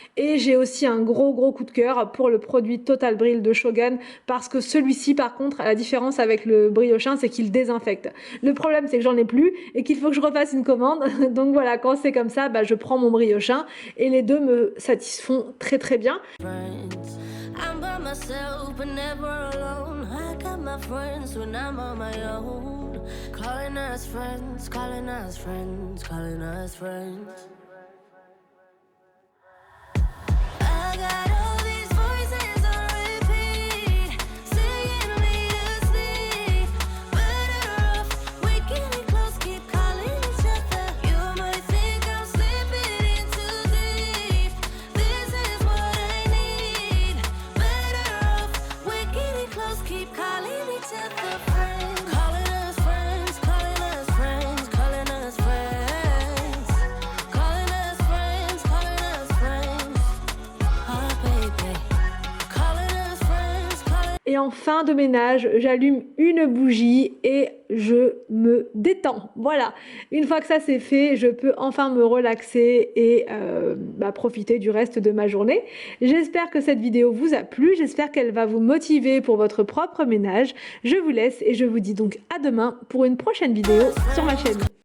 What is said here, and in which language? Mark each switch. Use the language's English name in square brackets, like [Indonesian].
[French] Et j'ai aussi un gros coup de cœur pour le produit Total Brill de Shogun parce que celui-ci, par contre, la différence avec le Briochin, c'est qu'il désinfecte. Le problème, c'est que j'en ai plus et qu'il faut que je refasse une commande. Donc voilà, quand c'est comme ça, bah, je prends mon Briochin et les deux me satisfont très bien. [English] I'm by myself, but never alone. I got my friends when I'm on my own. Calling us friends, calling us friends, calling us friends. I got all these voices on repeat, singing me to sleep. Better off waking it close, keep calling each other. You might think I'm slipping in too deep. This is what I need. Better off waking it close, keep calling each other friends. Calling us friends, calling us friends, calling us friends. Calling us friends, calling us friends. Oh baby. Calling us friends, calling. [French] Et en fin de ménage, j'allume une bougie et je me détends. Voilà, une fois que ça c'est fait, je peux enfin me relaxer et profiter du reste de ma journée. J'espère que cette vidéo vous a plu, j'espère qu'elle va vous motiver pour votre propre ménage. Je vous laisse et je vous dis donc à demain pour une prochaine vidéo sur ma chaîne.